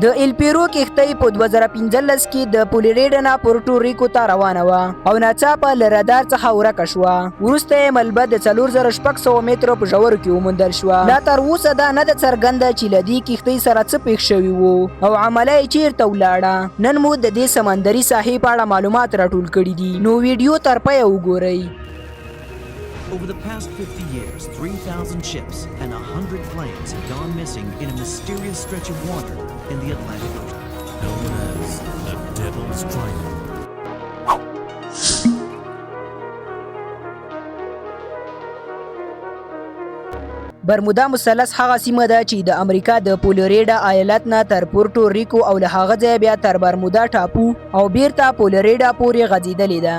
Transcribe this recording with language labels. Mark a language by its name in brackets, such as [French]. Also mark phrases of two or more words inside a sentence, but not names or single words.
[Pashto] د الپیرو کښتۍ په 2015 کې د فلوریډا نه پورټو ریکو ته روانه وه او ناڅاپه له رادار څخه ورکه شوه. وروسته یې ملبه د 4600 مترو په ژورو کې وموندل شوه. لا تر اوسه دا نه ده څرګنده چې له دې کښتۍ سره څه پېښ شوي وو او عمله یې چیرته ولاړه. نن مو د دې سمندري ساحې په اړه معلومات راټول کړي دي، نو ویډیو تر پایه وګورئ. [English] Over the past 50 years, 3,000 ships and 100 planes have gone missing in a mysterious stretch of water in the Atlantic Ocean. Known as the Devil's Triangle. [Pashto] برمودا مثلث هغه سیمه ده چې د امریکا د فلوریډا ایالت نه تر پورټو ریکو او له هغه ځایه بیا تر برمودا ټاپو او بیرته فلوریډا پورې غځېدلې ده.